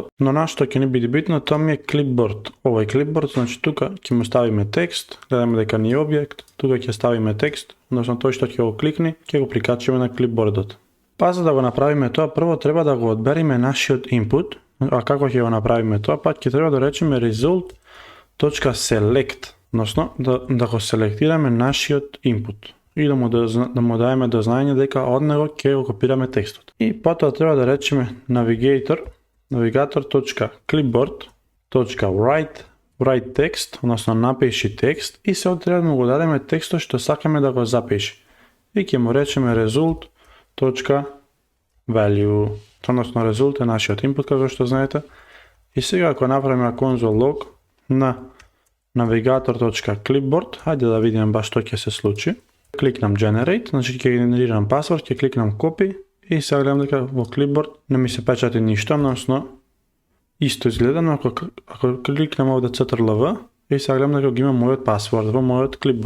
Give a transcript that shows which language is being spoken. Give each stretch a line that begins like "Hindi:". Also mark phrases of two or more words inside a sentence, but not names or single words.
Macedonian: Но нашто ќе ни биде битно, тоа ми е clipboard. Овој clipboard, значи тука ќе му ставиме текст, гледаме дека ни е објект, тука ќе ставиме текст, односно тој што ќе го кликни, ќе го прикачиме на clipboardот. Па за да го направиме тоа, прво треба да го одбериме нашиот input, а како ќе го направиме тоа, па ќе треба да речеме result.select, односно да го селектираме нашиот input и да му даеме до знаење дека од него ќе го копираме текстот. И потоа треба да речеме
English: navigator.clipboard.write text,
Macedonian: односно напиши текст и се треба да му го дадеме текстот што сакаме да го запиши. И ќе му речеме result.value, односно result е нашиот input како што знаете. И сега ако направиме
English: console log
Macedonian: на navigator.clipboard, хајде да видиме баш што ќе се случи. Кликнам generate, значи ќе генерирам пасворд, ќе кликнам copy и сега гледам дека во clipboard не ми се печати ништо, односно исто изгледа, но ако кликнам овде ctrl-v и сега гледам дека ги имам мојот пасворд во мојот clipboard.